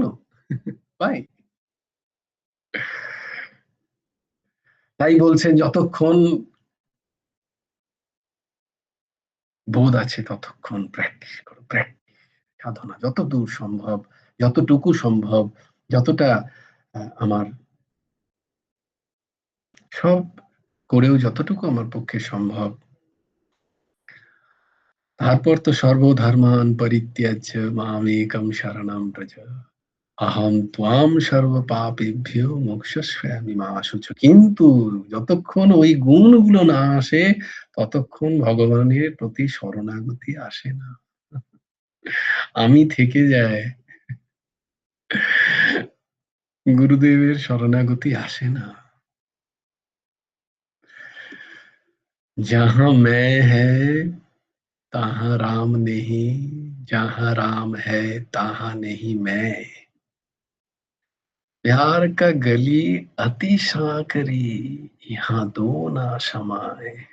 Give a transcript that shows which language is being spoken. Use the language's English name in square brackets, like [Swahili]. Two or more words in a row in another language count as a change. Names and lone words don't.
[Bangla] ভাই, তাই বলছেন যতক্ষণ বোধ আছে ততক্ষণ প্র্যাকটিস করো, প্র্যাকটিস, সাধনা যত দূর সম্ভব যতটুকু সম্ভব, যতটা আমার সব করেও যতটুকু আমার পক্ষে সম্ভব। তারপর তো [Sanskrit] सर्वधर्मान् परित्यज्य मामेकं शरणं व्रज अहं त्वां सर्व पापेभ्यो मोक्षयिष्यामि मा शुचः। [Bangla] কিন্তু যতক্ষণ ওই গুণগুলো না আসে ততক্ষণ ভগবানের প্রতি শরণাগতি আসে না, আমি থেকে যায়, গুরুদেবের শরণাগতি আসে না। [Hindi] जहां मैं है तहां राम नहीं, जहां राम है तहां नहीं मैं, प्यार का गली अति सांकरी, यहाँ दो ना समाए।